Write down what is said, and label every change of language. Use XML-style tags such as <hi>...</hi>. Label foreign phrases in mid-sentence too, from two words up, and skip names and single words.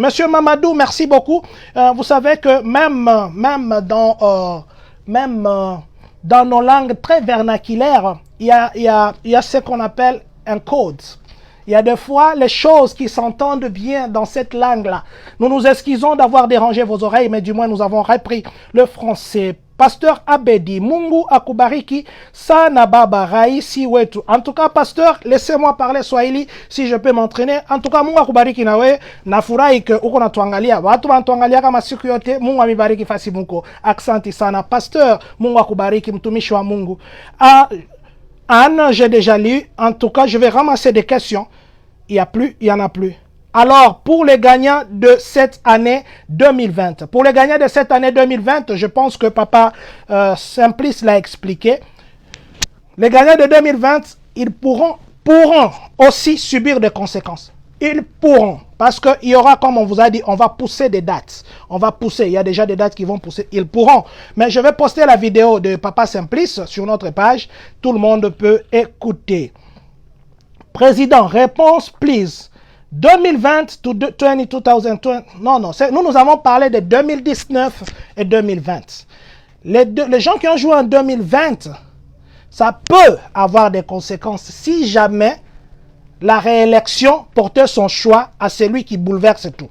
<fr>Monsieur Mamadou, merci beaucoup. Vous savez que même dans nos langues très vernaculaires, il y a ce qu'on appelle un code. Il y a des fois les choses qui s'entendent bien dans cette langue-là. Nous nous excusons d'avoir dérangé vos oreilles, mais du moins nous avons repris le français Pasteur Abedi,</fr> <sw>Mungu akubariki sana baba raisi wetu.</sw> <fr>En tout cas, pasteur, laissez-moi parler Swahili si je peux m'entraîner. En tout cas,</fr> <sw>Mungu akubariki nawe. Nafurahi ke uko natuangalia. Watu wanatuangalia kama siku yote. Mungu amibariki fasi muko. Aksanti sana. Pasteur, Mungu akubariki, mtumishi wa Mungu.</sw> <fr>Anne, j'ai déjà lu. En tout cas, je vais ramasser des questions. Il n'y a plus, il n'y en a plus. Alors, pour les gagnants de cette année 2020, pour les gagnants de cette année 2020, je pense que Papa Simplice l'a expliqué. Les gagnants de 2020, ils pourront aussi subir des conséquences. Ils pourront, parce qu'il y aura, comme on vous a dit, on va pousser des dates. On va pousser, il y a déjà des dates qui vont pousser. Ils pourront. Mais je vais poster la vidéo de Papa Simplice sur notre page. Tout le monde peut écouter. Président, réponse, please.</fr> <en>2020 to 2020.</en> <fr>Non, nous avons parlé de 2019 et 2020. Les gens qui ont joué en 2020, ça peut avoir des conséquences si jamais la réélection portait son choix à celui qui bouleverse tout.</fr>